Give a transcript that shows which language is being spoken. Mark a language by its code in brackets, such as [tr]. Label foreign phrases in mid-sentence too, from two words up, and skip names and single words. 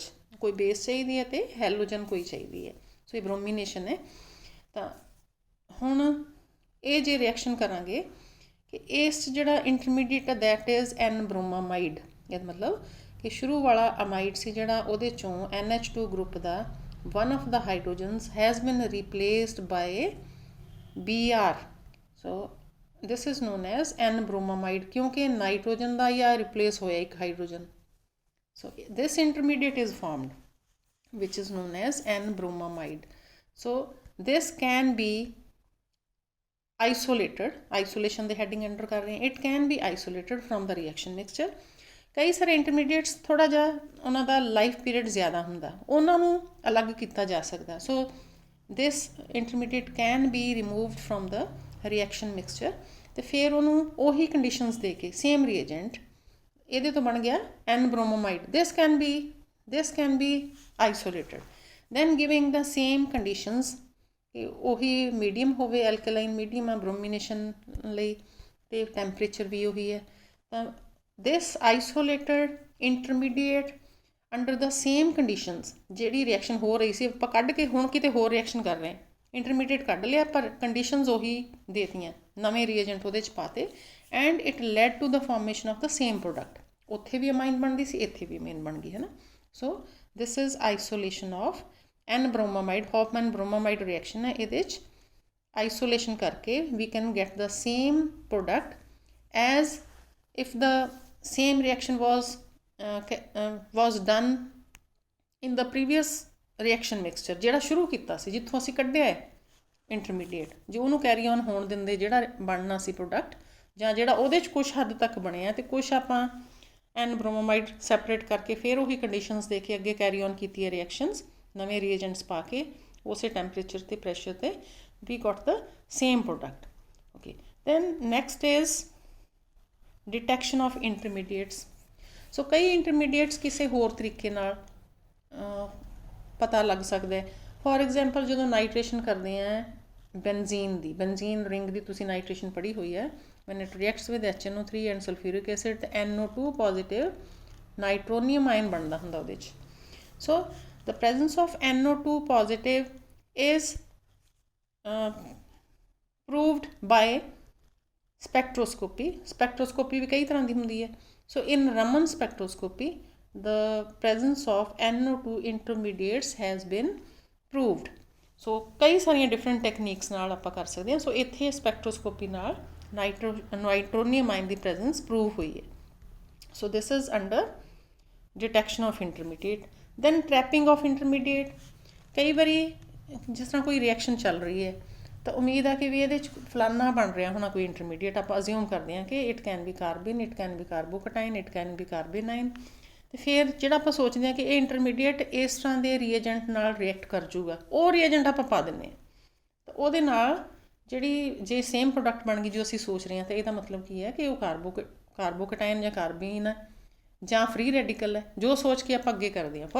[pa] ਕੋਈ ਬੇਸ ਚਾਹੀਦੀ ਹੈ ਅਤੇ ਹੈਲੋਜਨ ਕੋਈ ਚਾਹੀਦੀ ਹੈ। ਸੋ ਇਹ ਬ੍ਰੋਮੀਨੇਸ਼ਨ ਹੈ। ਤਾਂ ਹੁਣ ਇਹ ਜੇ ਰਿਐਕਸ਼ਨ ਕਰਾਂਗੇ ਕਿ ਇਸ 'ਚ ਜਿਹੜਾ ਇੰਟਰਮੀਡੀਏਟ ਹੈ [en] that is N bromamide. [pa] ਇਹਦਾ ਮਤਲਬ ਕਿ ਸ਼ੁਰੂ ਵਾਲਾ ਅਮਾਈਡ ਸੀ ਜਿਹੜਾ ਉਹਦੇ 'ਚੋਂ NH2 ਗਰੁੱਪ ਦਾ [en] one of the hydrogens has been replaced by Br. So this is known as N bromamide [pa] ਕਿਉਂਕਿ ਨਾਈਟ੍ਰੋਜਨ ਦਾ ਜਾਂ ਰਿਪਲੇਸ ਹੋਇਆ ਇੱਕ ਹਾਈਡਰੋਜਨ। [en] So this intermediate is formed which is known as N bromamide. So this can be isolated, isolation the heading under [pa] ਕਰ ਰਹੇ ਹਾਂ, [en] it can be isolated from the reaction mixture. [pa] ਕਈ ਸਾਰੇ ਇੰਟਰਮੀਡੀਏਟਸ ਥੋੜ੍ਹਾ ਜਿਹਾ ਉਹਨਾਂ ਦਾ [en] life period [pa] ਜ਼ਿਆਦਾ ਹੁੰਦਾ, ਉਹਨਾਂ ਨੂੰ ਅਲੱਗ ਕੀਤਾ ਜਾ ਸਕਦਾ। [en] so this intermediate can be removed from the reaction mixture [pa] ਅਤੇ ਫਿਰ ਉਹਨੂੰ ਉਹੀ ਕੰਡੀਸ਼ਨਸ ਦੇ ਕੇ [en] same reagent [pa] ਇਹਦੇ ਤੋਂ ਬਣ ਗਿਆ N bromamide। [en] this can be isolated then giving the same conditions [pa] ਕਿ ਉਹੀ ਮੀਡੀਅਮ ਹੋਵੇ, [en] alkaline medium [pa] ਆ ਬ੍ਰੋਮੀਨੇਸ਼ਨ ਲਈ ਅਤੇ ਟੈਂਪਰੇਚਰ ਵੀ ਉਹੀ ਹੈ। ਤਾਂ [en] this isolated intermediate under the same conditions [pa] ਜਿਹੜੀ ਰਿਐਕਸ਼ਨ ਹੋ ਰਹੀ ਸੀ ਆਪਾਂ ਕੱਢ ਕੇ ਹੁਣ ਕਿਤੇ ਹੋਰ ਰਿਐਕਸ਼ਨ ਕਰ ਰਹੇ ਹਾਂ, ਇੰਟਰਮੀਡੀਏਟ ਕੱਢ ਲਿਆ ਪਰ ਕੰਡੀਸ਼ਨਸ ਉਹੀ ਦੇਤੀਆਂ, ਨਵੇਂ ਰੀਏਜੈਂਟ ਉਹਦੇ 'ਚ ਪਾਤੇ [en] and it led to the formation of the same product. [pa] ਉੱਥੇ ਵੀ ਅਮਾਈਨ ਬਣਦੀ ਸੀ, ਇੱਥੇ ਵੀ ਅਮਾਈਨ ਬਣ ਗਈ ਹੈ ਨਾ। [en] so this is isolation of N bromamide. [pa] ਹੌਫਮੈਨ ਬ੍ਰੋਮਾਮਾਈਡ ਰਿਐਕਸ਼ਨ ਹੈ, ਇਹਦੇ 'ਚ ਆਈਸੋਲੇਸ਼ਨ ਕਰਕੇ ਵੀ [en] can get the same product as if the same reaction was done in the previous reaction mixture [pa] ਜਿਹੜਾ ਸ਼ੁਰੂ ਕੀਤਾ ਸੀ, ਜਿੱਥੋਂ ਅਸੀਂ ਕੱਢਿਆ ਹੈ ਇੰਟਰਮੀਡੀਏਟ, ਜੇ ਉਹਨੂੰ [en] carry on [pa] ਹੋਣ ਦਿੰਦੇ ਜਿਹੜਾ ਬਣਨਾ ਸੀ ਪ੍ਰੋਡਕਟ, ਜਾਂ ਜਿਹੜਾ ਉਹਦੇ 'ਚ ਕੁਛ ਹੱਦ ਤੱਕ ਬਣਿਆ ਅਤੇ ਕੁਛ ਆਪਾਂ N bromamide ਸੈਪਰੇਟ ਕਰਕੇ ਫਿਰ ਉਹੀ ਕੰਡੀਸ਼ਨਸ ਦੇ ਕੇ ਅੱਗੇ [en] carry on [pa] ਕੀਤੀ ਹੈ ਰਿਐਕਸ਼ਨਸ ਨਵੇਂ ਰੀਏਜੈਂਟਸ ਪਾ ਕੇ ਉਸੇ ਟੈਂਪਰੇਚਰ ਅਤੇ ਪ੍ਰੈਸ਼ਰ 'ਤੇ [en] we got the same product. okay, then next is detection of intermediates. [pa] ਸੋ ਕਈ ਇੰਟਰਮੀਡੀਏਟਸ ਕਿਸੇ ਹੋਰ ਤਰੀਕੇ ਨਾਲ ਪਤਾ ਲੱਗ ਸਕਦਾ। [en] for example [pa] ਜਦੋਂ ਨਾਈਟ੍ਰੇਸ਼ਨ ਕਰਦੇ ਹਾਂ [en] benzene ring [pa] ਦੀ ਤੁਸੀਂ ਨਾਈਟ੍ਰੇਸ਼ਨ ਪੜ੍ਹੀ ਹੋਈ ਹੈ, [en] when it reacts with HNO3 and sulfuric acid ਤੇ NO2 positive nitronium ion [pa] ਬਣਦਾ ਹੁੰਦਾ ਉਹਦੇ 'ਚ। [en] ਸੋ the presence of NO2 positive is proved by spectroscopy [pa] ਵੀ ਕਈ ਤਰ੍ਹਾਂ ਦੀ ਹੁੰਦੀ ਹੈ। [en] So in Raman spectroscopy the presence of NO2 intermediates has been proved. [pa] So ਕਈ ਸਾਰੀਆਂ [en] different techniques [pa] ਨਾਲ ਆਪਾਂ ਕਰ ਸਕਦੇ ਹਾਂ। ਸੋ ਇੱਥੇ ਸਪੈਕਟਰੋਸਕੋਪੀ ਨਾਲ [en] nitronium ion [pa] ਦੀ [en] presence prove [pa] ਹੋਈ ਹੈ। [en] So this is under detection of intermediate. Then trapping of intermediate, [pa] ਕਈ ਵਾਰੀ ਜਿਸ ਤਰ੍ਹਾਂ ਕੋਈ ਰਿਐਕਸ਼ਨ ਚੱਲ ਰਹੀ ਹੈ ਤਾਂ ਉਮੀਦ ਆ ਕਿ ਵੀ ਇਹਦੇ 'ਚ ਫਲਾਨਾ ਬਣ ਰਿਹਾ ਹੋਣਾ ਕੋਈ ਇੰਟਰਮੀਡੀਏਟ, ਆਪਾਂ ਅਜ਼ਿਊਮ ਕਰਦੇ ਹਾਂ ਕਿ [en] it can be carbon, it can be carbocation, it can be carbanion. [pa] ਅਤੇ ਫਿਰ ਜਿਹੜਾ ਆਪਾਂ ਸੋਚਦੇ ਹਾਂ ਕਿ ਇਹ ਇੰਟਰਮੀਡੀਏਟ ਇਸ ਤਰ੍ਹਾਂ ਦੇ ਰੀਏਜੈਂਟ ਨਾਲ ਰਿਐਕਟ ਕਰ ਜੂਗਾ, ਉਹ ਰੀਏਜੈਂਟ ਆਪਾਂ ਪਾ ਦਿੰਦੇ ਹਾਂ ਤਾਂ ਉਹਦੇ ਨਾਲ ਜਿਹੜੀ ਜੇ [en] same product [pa] ਬਣ ਗਈ ਜੋ ਅਸੀਂ ਸੋਚ ਰਹੇ ਹਾਂ ਤਾਂ ਇਹਦਾ ਮਤਲਬ ਕੀ ਹੈ ਕਿ ਉਹ ਕਾਰਬੋਕਟਾਈਨ ਜਾਂ ਕਾਰਬੀਨ ਹੈ ਜਾਂ [en] free radical [pa] ਹੈ, ਜੋ ਸੋਚ ਕੇ ਆਪਾਂ ਅੱਗੇ ਕਰਦੇ ਹਾਂ।